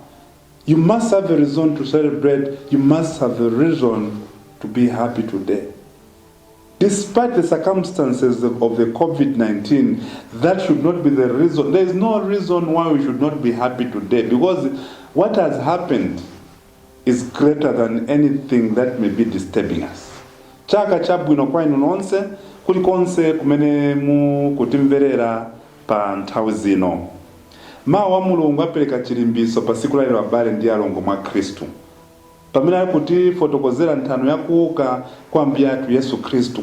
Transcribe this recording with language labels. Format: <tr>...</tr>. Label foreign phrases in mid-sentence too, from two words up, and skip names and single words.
<en>You must have the reason to celebrate. You must have the reason to be happy today. Despite the circumstances of the COVID-19, that should not be the reason. There is no reason why we should not be happy today, because what has happened is greater than anything that may be disturbing us.</en> <ny>Chaka chabwino kwa inu nonse, kulikonse kumene mu kutimverera pa nthawi zino. Mawu wa Mulungu apereka chilimbiso pa siku la lero abale ndi alongo mwa Khristu. Pamene ali kuti fotokozera nthano yakuuka kwa Ambuye athu Yesu Khristu.</ny>